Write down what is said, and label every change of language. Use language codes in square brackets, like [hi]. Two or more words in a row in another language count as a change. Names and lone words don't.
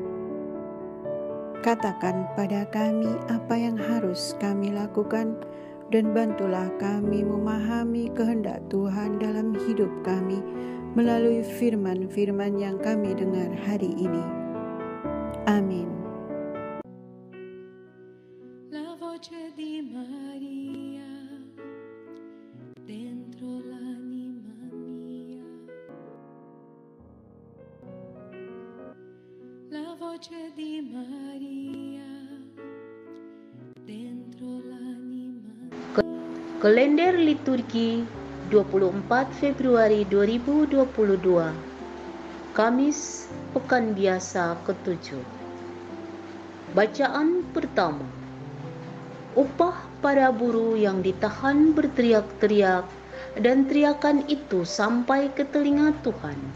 [id] Katakan pada kami apa yang harus kami lakukan, dan bantulah kami memahami kehendak Tuhan dalam hidup kami melalui firman-firman yang kami dengar hari ini. Amin. [it] La voce di Maria dentro l'anima mia. La voce di Maria dentro l'anima mia. [id] Kalender liturgi 24 Februari 2022. Kamis Pekan Biasa ke-7. Bacaan pertama. Upah para buruh yang ditahan berteriak-teriak, dan teriakan itu sampai ke telinga Tuhan.